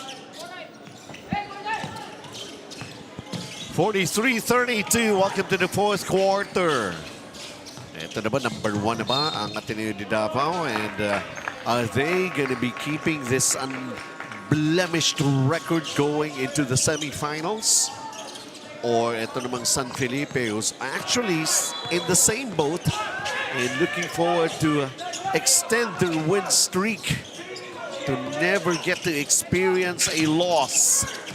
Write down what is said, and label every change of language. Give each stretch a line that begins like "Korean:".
English: .43-32. Welcome to the fourth quarter.
Filipino: Ito na ba, number 1 na ba ang Ateneo De Davao?
English: And are they gonna be keeping this unblemished record going into the semifinals? Or
Filipino: ito namang
English: San Felipe, who's actually in the same boat and looking forward to extend their win streak to never get to experience a loss.